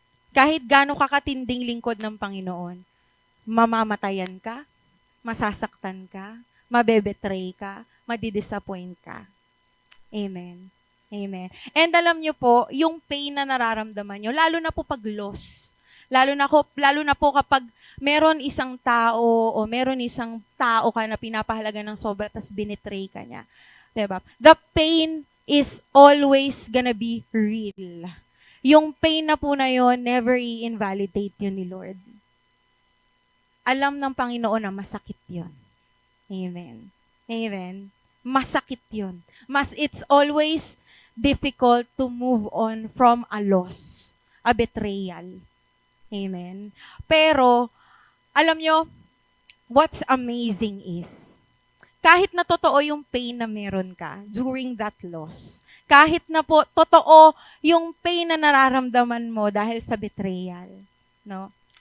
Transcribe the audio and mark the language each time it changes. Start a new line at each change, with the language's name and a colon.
Filipino: Kahit gaano kakatinding lingkod ng Panginoon, mamamatayan ka, masasaktan ka, mabebetray ka, madidisappoint ka. Amen. Amen. And alam nyo po, yung pain na nararamdaman nyo, lalo na po pag loss. Lalo na po kapag meron isang tao o meron isang tao ka na pinapahalaga ng sobra tas binitray ka niya. Diba?
English: The pain is always gonna be real.
Filipino: Yung pain na po na yon, never i-invalidate yun ni Lord. Alam ng Panginoon na masakit yun. Amen. Amen. Masakit yun.
English: It's always difficult to move on from a loss, a betrayal.
Filipino: Amen. Pero, alam nyo,
English: what's amazing is,
Filipino: kahit na totoo yung pain na meron ka during that loss, kahit na po totoo yung pain na nararamdaman mo dahil sa betrayal, no?